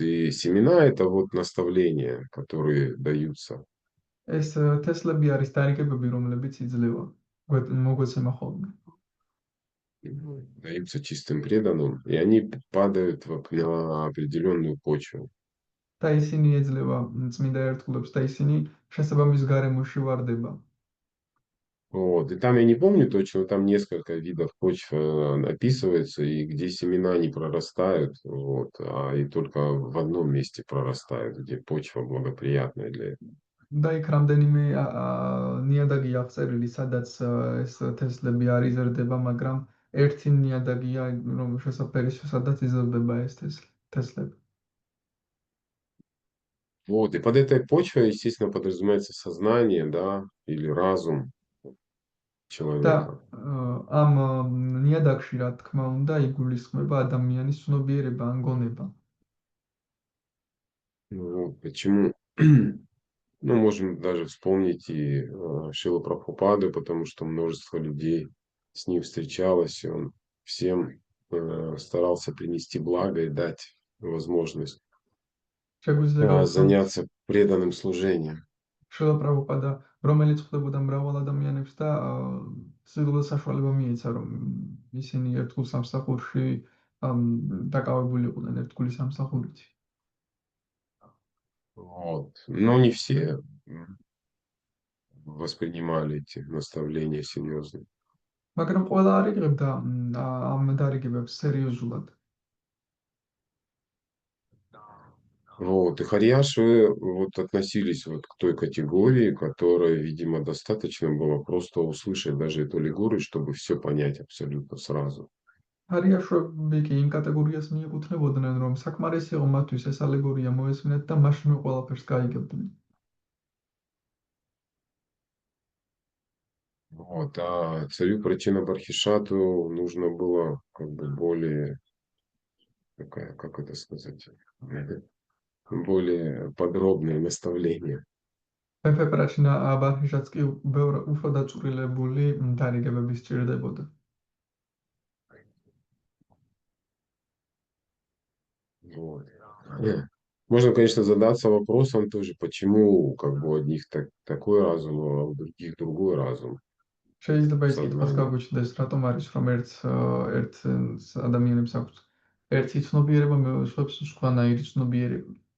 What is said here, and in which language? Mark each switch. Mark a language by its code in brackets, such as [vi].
[ru] И семена — это вот наставления, которые даются. [ka] ეს თესლები არის დარიგებები, რომლებიც იძლევა მოგვეცემა ხოლმე. [ru] Даются чистым преданным, и они падают на определенную почву. [ka] და ისინი ეძლევა წმინდა ერთგულებს და ისინი შესაბამის გარემოში ვარდება. [ru] Вот. И там я не помню точно, там несколько видов почв описывается, и где семена не прорастают, вот, и только в одном месте прорастают, где почва благоприятная для этого. [ka] და იქ რამდენიმე ნიადაგი აღწერილი, სადაც ეს თესლები არ იზრდება, მაგრამ ერთი ნიადაგია, რომ შესაძლოა სადაც იზრდება ეს თესლები. [ru] Вот. И под этой почвой, естественно, подразумевается сознание, да, или разум [ka] და [ru] человека. [ka] ამ ნიადაგში, რა თქმა უნდა, იგულისხმება ადამიანის ცნობიერება, ან გონება. [ru] Вот. Почему? Ну, можем даже вспомнить и Шрилу Прабхупаду, потому что множество людей с ним встречалось, и он всем старался принести благо и дать возможность [ka] შეგვიძლია ვთქვათ, [ru] заняться преданным служением. [ka] შრილა პრაბჰუპადა, რომელიც ხვდებოდა მრავალ ადამიანებს და სრულად საშუალება მიეცა, რომ ისინი ერთგულ სამსახურში დაკავებულიყვნენ ერთგული სამსახურით. [ru] Вот. Но не все воспринимали эти наставления серьезно. [ka] მაგრამ ყველა არ იღებდა ამ დარიგებებს სერიოზულად. [ru] Вот. И Харьяши вот относились вот к той категории, которая, видимо, достаточно было просто услышать даже эту аллегорию, чтобы все понять абсолютно сразу. [ka] არიაშვები კი იმ კატეგორიას მიეკუთვნებოდნენ, რომ საკმარისი იყო მათთვის ეს ალეგორია მოესმინათ და მაშინვე ყველაფერს გაიგებდნენ. [ru] Вот. А царю Прачина-Бархишату нужно было как бы более, такая, как это сказать, более подробное наставление. [ka] მეფე პრაჩინა ბარჰიშატს კი უფრო დაწვრილებული დარიგებები სჭირდებოდა. [ru] Вот. Можно, конечно, задаться вопросом тоже, почему как бы у одних такой разум, а у других другой разум. [ka] შეიძლება ის კითხვაც [ru] Сознание. [ka] გაგვიჩნდეს, რატომ არის რომ ერთ ადამიანებს აქვს ერთი ცნობიერება, სხვებს სხვანაირი ცნობიერება.